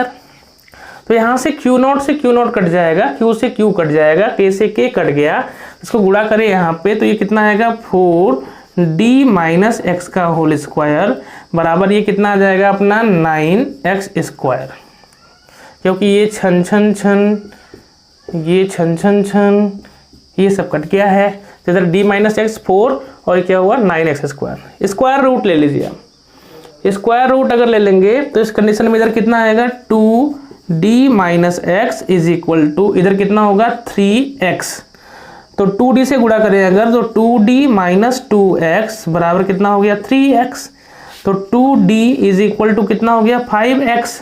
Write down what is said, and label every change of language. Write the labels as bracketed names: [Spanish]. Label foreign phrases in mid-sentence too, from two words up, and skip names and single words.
[Hindi] तो यहाँ से Q0 से Q0 कट जाएगा, Q से Q कट जाएगा, K से K कट गया, इसको गुणा करें यहाँ पे तो ये कितना आएगा, 4d [English] minus x [Hindi] का [English] whole square [Hindi] बराबर ये कितना आ जाएगा अपना 9x स्क्वायर, क्योंकि ये छन छन छन, ये छन छन छन, ये सब कट गया है, तो इधर d [English] minus x [Hindi] 4 और क्या हुआ 9x स्क्वायर। [English] square root [Hindi] ले लीजिए आप, [English] square root [Hindi] अगर ले लेंगे तो इस कंडीशन में इधर कितना आएगा, 2d [English] minus x is equal to [Hindi] इधर कितना होगा 3x, तो 2d से गुणा करें अगर तो 2d माइनस 2x बराबर कितना हो गया 3x, तो 2d [English] is equal to [Hindi] कितना हो गया 5x।